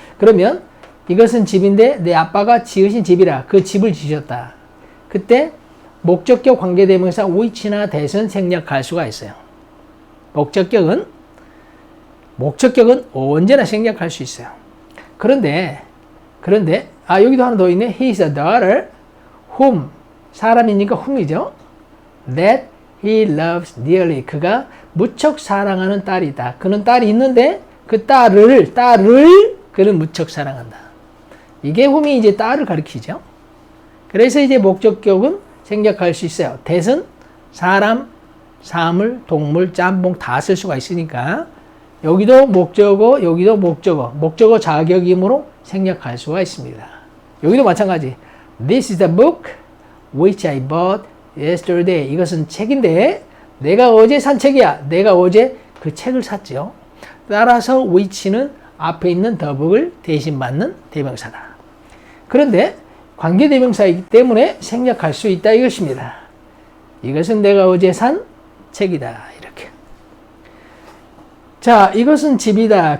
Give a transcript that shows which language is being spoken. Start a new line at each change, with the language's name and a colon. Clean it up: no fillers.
Korean: 그러면 이것은 집인데 내 아빠가 지으신 집이라 그 집을 지으셨다. 그때 목적격 관계대명사 which나 that은 생략할 수가 있어요. 목적격은 언제나 생략할 수 있어요. 그런데 여기도 하나 더 있네.
English: He is a daughter whom
Korean: 사람이니까
English: whom이죠. that he loves dearly
Korean: 그가 무척 사랑하는 딸이다. 그는 딸이 있는데 그 딸을 그는 무척 사랑한다. 이게 whom이 이제 딸을 가리키죠. 그래서 이제 목적격은 생략할 수 있어요. that은 사람, 사물, 동물, 짬뽕 다 쓸 수가 있으니까 여기도 목적어, 여기도 목적어 자격이므로 생략할 수가 있습니다. 여기도 마찬가지.
English: This is the book which I bought yesterday.
Korean: 이것은 책인데 내가 어제 산 책이야. 내가 어제 그 책을 샀죠. 따라서 which는 앞에 있는 the book을 대신 받는 대명사다. 그런데 관계대명사이기 때문에 생략할 수 있다 이것입니다. 이것은 내가 어제 산 책이다. 이렇게. 자, 이것은 집이다.